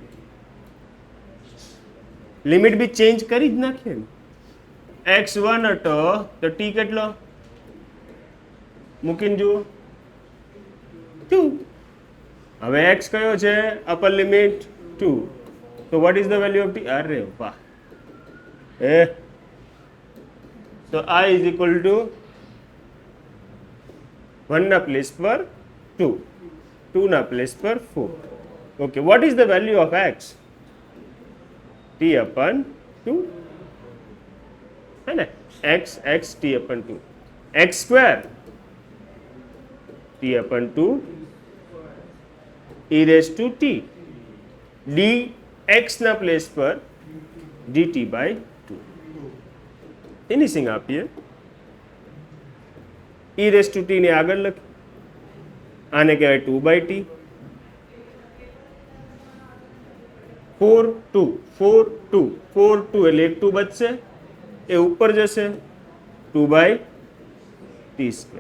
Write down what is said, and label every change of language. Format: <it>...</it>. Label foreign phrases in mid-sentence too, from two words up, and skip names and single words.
<gu>લિમિટ બી ચેન્જ કરી જ નાખીએ ને. x1 હતો તો t કેટલો મૂકીને જુઓ 2. હવે x કયો છે?</gu> <en>upper limit</en> <gu>2.</gu> <en>તો what is the value of t?</en> <gu>અરે વાહ,</gu> <en>so I is equal to 1</en> <gu>ના પ્લેસ પર 2, 2 ના પ્લેસ પર 4.</gu> <en>Okay, what is the value of x? t upon 2</en> <hi>है ना.</hi> <en>x t upon 2, x square t upon 2 e raised to t, d x</en> <gu>ના પ્લેસ પર</gu> <en>dt by 2.</en> <gu>ફિનિશિંગ આપીએ.</gu> <en>e raise to t</en> <gu>ને આગળ લખી, આને કહેવાય 2/t. 4 2 4 2 4 2 એટલે એક 2 બચશે, એ ઉપર જશે 2/t².</gu>